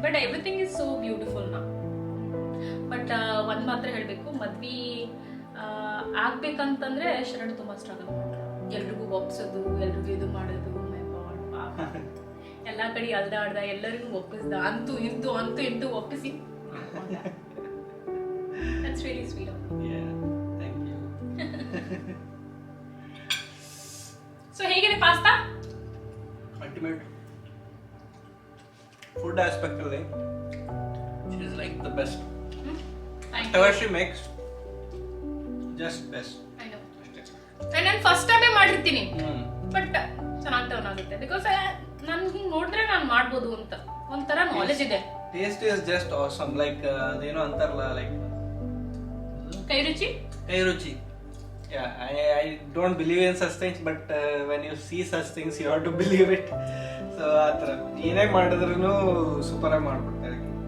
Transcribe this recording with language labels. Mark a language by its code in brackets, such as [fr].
[en] but everything is so beautiful [kn] ನಾ. But ಒಂದ್ ಮಾತ್ರ ಹೇಳ್ಬೇಕು, ಮದ್ವಿ ಆಗ್ಬೇಕಂತಂದ್ರೆ ಶರಣ್ ತುಂಬಾ ಸ್ಟ್ರಗಲ್ ಮಾಡ್ತಾರೆ. ಎಲ್ರಿಗೂ ಒಪ್ಸೋದು, ಎಲ್ರಿಗೂ ಇದು ಮಾಡೋದು. [en] my god, [kn] ಪಾಪ. ಎಲ್ಲಾ ಕಡೆ ಅಲ್ದಾಡ್ದ, ಎಲ್ಲರಿಗೂ ಒಪ್ಪಿಸ್ದ, ಅಂತೂ ಇಂತೂ ಒಪ್ಪಿಸಿ. [en] That's really sweet of you. Yeah, thank you. [kn] So ಹೇಗಿದೆ ಪಾಸ್ತಾ? [en] Ultimate. Food aspect ಅಲ್ಲಿ she's like the best. Whatever she makes, just best. I know. [kn] ಅಷ್ಟೇ. ನಾನು ಫಸ್ಟ್ ಟೈಮೇ ಮಾಡಿರ್ತೀನಿ, ಬಟ್ ಚೆನ್ನಾಗಿ ಟರ್ನ್ ಆಗುತ್ತೆ. ಬಿಕಾಸ್ ನಾನು ಹಿಂಗೆ ನೋಡಿದ್ರೆ ನಾನು ಮಾಡ್ಬೋದು ಅಂತ ಒಂಥರ ನಾಲೆಜ್ ಇದೆ. [en] Taste is just awesome. [kn] Like ಅದೇನೋ ಅಂತಾರಲ್ಲ, like ಕೈ ರುಚಿ. [en] Yeah, I don't believe in such things, but when you see such things, you have to believe it. [kn] So ಆ ಥರ ಏನೇ ಮಾಡಿದ್ರೂ ಸೂಪರ್ ಆಗಿ ಮಾಡ್ಬಿಡ್ತಾರೆ.